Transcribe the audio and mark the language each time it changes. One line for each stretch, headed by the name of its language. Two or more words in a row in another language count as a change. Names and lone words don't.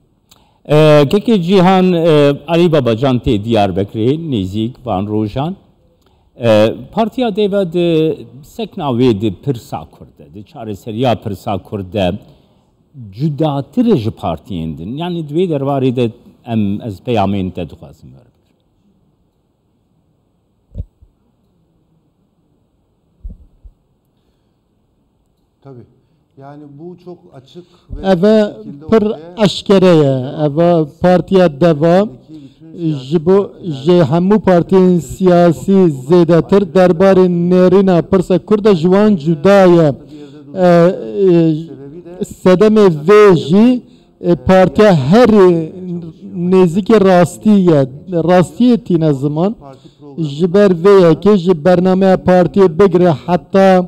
Kurdish: Keke Cihan Ali Babacan tê Diyarbekirê nêzik van rojan partiya dêve di sekna wê di pirsa Kurd de di çareseriya pirsa Kurd de cudatir ji partiyên din yani divê derbarê de em ez peyamên te dixwazim were
Turkish: tabii yani bu çok açık ve
Kurdish: eve pir eşkere ye eve partiya deva ji bo ji hemû partiyên siyasî zêdetir derbarê nêrîna pirsa Kurd de ji wan cuda ye sedemê vê jî partiya herî nêzîkê rastî ye rastiyê tîne ziman ji ber vê yekê ji bernameya partiyê bigire heta